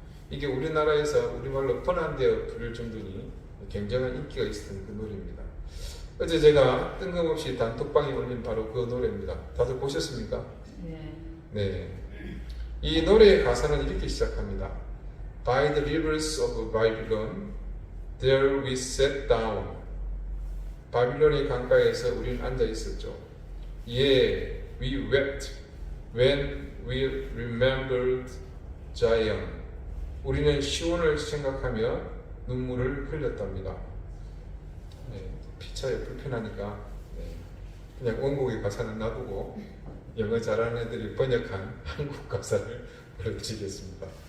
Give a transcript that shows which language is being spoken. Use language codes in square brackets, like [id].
[ko] 이게 우리나라에서 우리말로 번안되어 부를 정도니 굉장한 인기가 있었던 그 노래입니다. 어제 제가 뜬금없이 단톡방에 올린 바로 그 노래입니다. 다들 보셨습니까? 네. 이 노래의 가사는 이렇게 시작합니다. [en] By the rivers of Babylon, there we sat down. [ko] 바빌론의 강가에서 우리는 앉아 있었죠. [en] Yeah, we wept when we remembered Zion. [ko] 우리는 시온을 생각하며 눈물을 흘렸답니다. 피차에 불편하니까 그냥 원곡의 가사는 놔두고 영어 잘하는 애들이 번역한 한국 가사를 불러드리겠습니다.